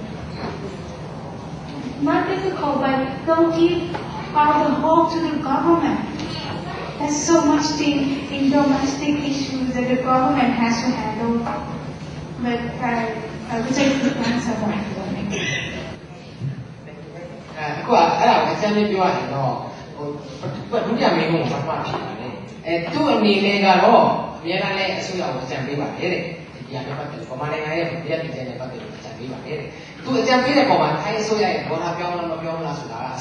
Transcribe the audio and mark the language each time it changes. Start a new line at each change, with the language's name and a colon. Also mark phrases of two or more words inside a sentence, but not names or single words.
English: Not difficult, but don't give all the hope to the government. There's so much thing in domestic issues that the government has to handle. But I would say the answer one.
Burmese: အခုအဲ့ဒါကိုအကျဉ်းလေးပြောရရင်တော့ဒုတိယမိန်းကိုပထမဖြစ်ပါတယ်သူ့အနေနဲ့ကတော့အများအားလည်းအစိုးရကိုအကြံပေးပါတယ်တဲ့ဒီအရာနဲ့ပတ်သက်လို့ဗမာနိုင်ငံရဲ့ပြည်ထရေးနဲ့ပတ်သက်လို့အကြံပေးပါတယ်တဲ့သူအကြံပေးတဲ့ပုံမှာထိုင်းအစိုးရရဲ့ဘောထားပြောင်းလားမပြောင်းလားဆိုတာကအ